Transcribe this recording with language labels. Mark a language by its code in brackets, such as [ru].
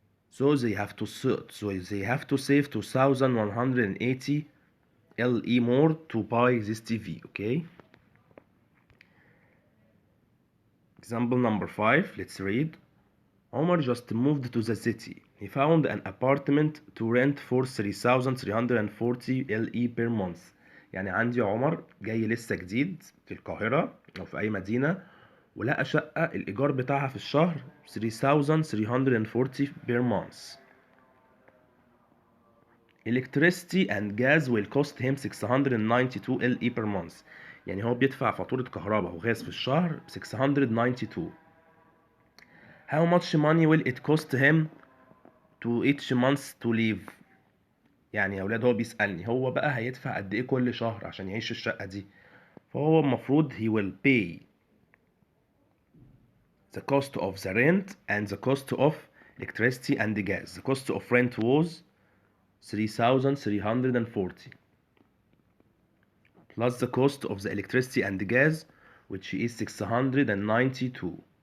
[en] So they have to save 2180 LE more to buy this TV, okay? Example number 5, let's read. Omar just moved to the city. He found an apartment to rent for 3340 LE per month. [ar] يعني عندي عمر جاي لسه جديد في القاهرة أو في أي مدينة ولقى شقة الإيجار بتاعها في الشهر 3340 [en] per month. Electricity and gas will cost him 692 LE per month. [ar] يعني هو بيدفع فاتورة كهرباء وغاز في الشهر 692. [en] How much money will it cost him to each month to live? [ar] يعني يا أولاد هو بيسألني هو بقى هيدفع قد إيه كل شهر عشان يعيش الشقة دي. فهو المفروض [en] he will pay the cost of the rent and the cost of electricity and the gas. The cost of rent was 3340 plus the cost of the electricity and the gas, which is 692.